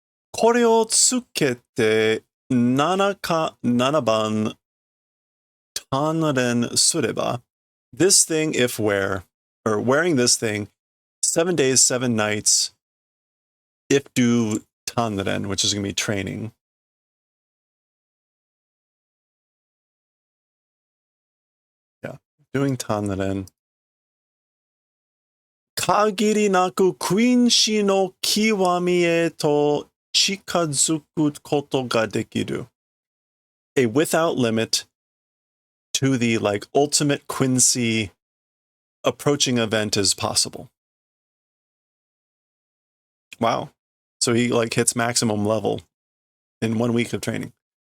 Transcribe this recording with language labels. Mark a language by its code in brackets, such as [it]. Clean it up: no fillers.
[ja] これをつけて7番鍛錬すれば [en] this thing if wearing this thing 7 days, 7 nights if do 鍛錬, which is going to be training. Yeah, doing 鍛錬. [ja] 限りなく君子の極みへと近づくことができる. [en] A without limit to the like ultimate Quincy approaching event is possible. Wow. So he like hits maximum level in 1 week of training.